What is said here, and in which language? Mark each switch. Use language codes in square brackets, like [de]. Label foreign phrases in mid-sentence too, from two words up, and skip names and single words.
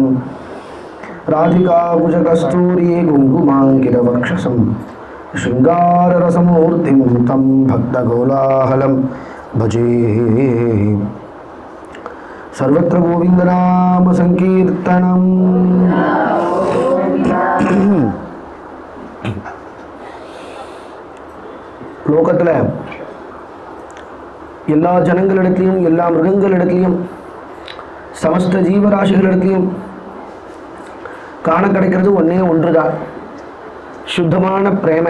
[sa] राधिकाकुजकस्तूरी कुङ्कुमाङ्कितवक्षसं शृङ्गाररसमूर्तिं तं भक्तगोलाहलं भजे। सर्वत्र गोविन्दनाम संकीर्तनम्। [ta] லோகத்தில் எல்லா ஜனங்களிடத்திலையும் எல்லா மிருகங்களிடத்திலையும் சமஸ்த ஜீவராசிகளிடத்திலையும் காண கிடைக்கிறது ஒன்றே ஒன்றுதான், சுத்தமான பிரேமை.